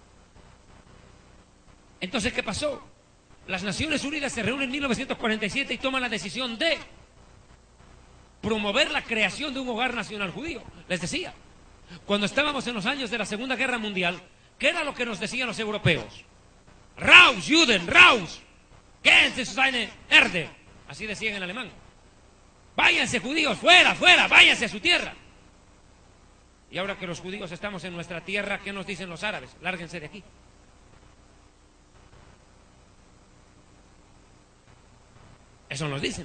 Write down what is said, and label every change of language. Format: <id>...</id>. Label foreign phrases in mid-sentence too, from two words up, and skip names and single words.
<es>Entonces, ¿qué pasó? Las Naciones Unidas se reúnen en 1947 y toman la decisión de promover la creación de un hogar nacional judío. Les decía, cuando estábamos en los años de la Segunda Guerra Mundial, ¿qué era lo que nos decían los europeos?</es> <de>Raus, Juden, raus, gehen Sie zu seine Erde.</de> <es>Así decían en alemán. Váyanse judíos, fuera, fuera, váyanse a su tierra. Y ahora que los judíos estamos en nuestra tierra, ¿qué nos dicen los árabes? Lárguense de aquí. Eso nos dicen.</es>